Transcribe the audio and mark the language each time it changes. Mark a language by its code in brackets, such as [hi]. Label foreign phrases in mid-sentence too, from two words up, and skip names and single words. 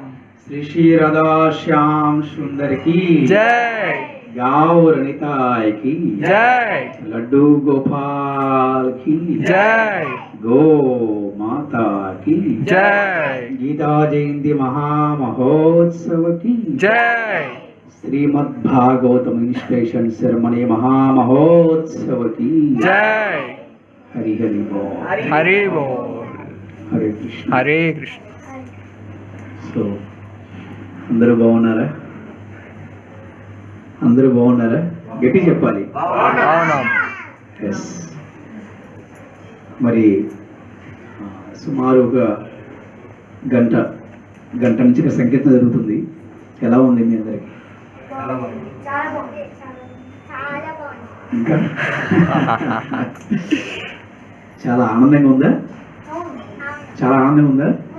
[hi] श्री श्री राधा श्याम सुंदर की जय गाँव रणिताय की जय लड्डू गोपाल की जय गो माता की जय गीता जयंती महामहोत्सव की जय श्रीमद् भागवतम [en] inspiration ceremony [hi] महामहोत्सव की जय हरि हरि बोल हरि बोल हरे कृष्ण हरे कृष्ण [te] సో అందరూ బాగున్నారా అందరూ బాగున్నారా గట్టి చెప్పాలి అవునా ఎస్ మరి సుమారు ఒక గంట నుంచి ఇక్కడ సంకీర్తన జరుగుతుంది ఎలా ఉంది మీ అందరికి ఇంకా చాలా ఆనందంగా ఉందా చాలా ఆనందంగా ఉందా